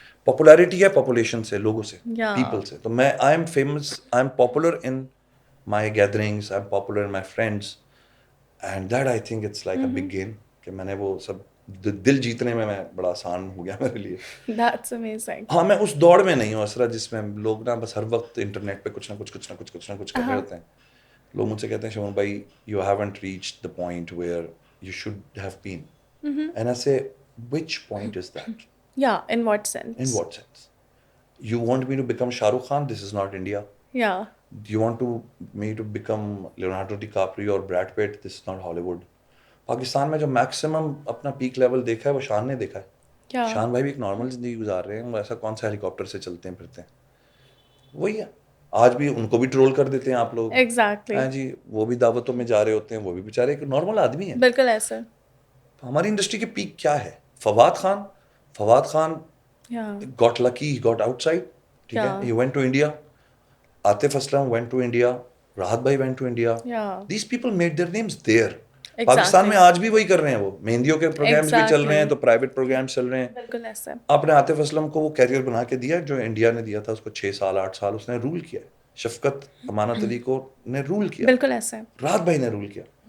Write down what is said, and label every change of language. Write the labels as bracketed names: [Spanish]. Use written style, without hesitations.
[Urdu] Popularity ہے population سے, لوگوں سے, پیپل سے. [English] تو میں I am famous, I am popular in my gatherings, I am popular in my friends, and that I think it's like a big game [Urdu] کہ میں نے وہ سب دل جیتنے میں بڑا آسان ہو گیا میرے لیے. [English] That's amazing. [Urdu] ہاں, میں اس دوڑ میں نہیں ہوں اسرا جس میں لوگ نا بس ہر وقت انٹرنیٹ پہ کچھ نہ کچھ کر رہے ہوتے ہیں. لوگ مجھ سے کہتے ہیں شمون بھائی [English] You haven't reached the point where you should have been. And I say which point is that? Yeah, in what sense? In what sense? You want me to become Shah Rukh Khan? This is not India. Yeah. You want me to become Leonardo DiCaprio or Brad Pitt? This is not Hollywood. [Urdu] Pakistan میں جو maximum اپنا peak level دیکھا ہے وہ شان نے دیکھا ہے. کیا شان بھائی بھی ایک نارمل زندگی گزار رہے ہیں, وہ ایسا کون سا ہیلی کاپٹر سے چلتے ہیں پھرتے ہیں, وہی ہے. آج بھی ان کو بھی ٹرول کر دیتے ہیں آپ لوگ, [English] exactly, [Urdu] ہاں جی, وہ بھی دعوتوں میں جا رہے ہوتے ہیں, وہ بھی بیچارے ایک نارمل آدمی ہیں. بالکل ایسا. ہماری انڈسٹری کے پیک کیا ہے؟ [English] Fawad Khan got lucky, he got outside, ٹھیک ہے, he went to India. Atif Aslam went to India, Rahat بھائی went to India. These people made their names there. [Urdu] Pakistan میں آج بھی وہی کر رہے ہیں, وہ مہندیوں کے پروگرامز بھی چل رہے ہیں تو پرائیویٹ پروگرامز چل رہے ہیں. بالکل ایسا. آپ نے عاطف اسلم کو وہ کیریئر بنا کے دیا جو انڈیا نے دیا تھا اس کو, 6 سال 8 سال اس نے رول کیا. شفقت امانت علی کو نے رول کیا, بالکل ایسا. راحت بھائی نے رول کیا.